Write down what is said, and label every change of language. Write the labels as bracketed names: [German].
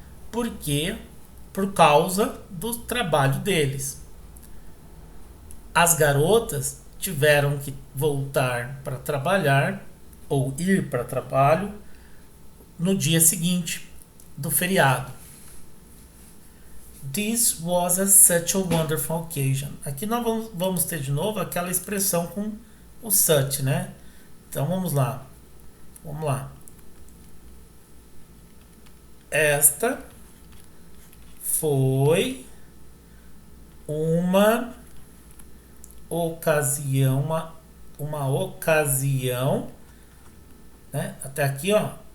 [Portuguese] Porque por causa do trabalho deles. As garotas tiveram que voltar para trabalhar ou ir para trabalho no dia seguinte do feriado. [English] This was such a wonderful occasion. [Portuguese] Aqui nós vamos ter de novo aquela expressão com o such, né? Então vamos lá. Esta foi uma ocasião, uma ocasião, né? Até aqui, ó.